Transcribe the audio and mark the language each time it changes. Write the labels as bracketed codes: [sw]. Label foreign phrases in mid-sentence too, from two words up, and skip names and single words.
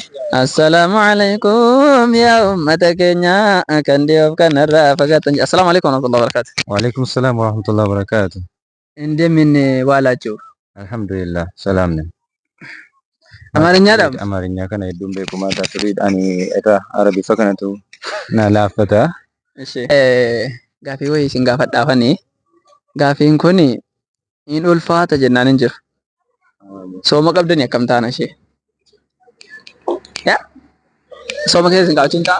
[om] Assalamualaikum ya ummata keenya kan dhiyoof kanarraa fagaatan. [ar] السلام عليكم ورحمة الله وبركاته. وعليكم السلام ورحمة الله وبركاته. [am] እንደምን ዋላችሁ? Alhamdulillah, ሰላም ነን። [om] አማርኛadhaam አማርኛ kana hedduun beekumaa ta'a turiidhaan irraa Arabiffaa kanatu na laaffata. እሺ gaafii wayii isin gaafadhaafanii gaafiin kun hin ulfaata jennaan hin jiru. Sooma qabdanii akkam taana ishee? Yaa sooma keessa isin gaafachuun ta'a?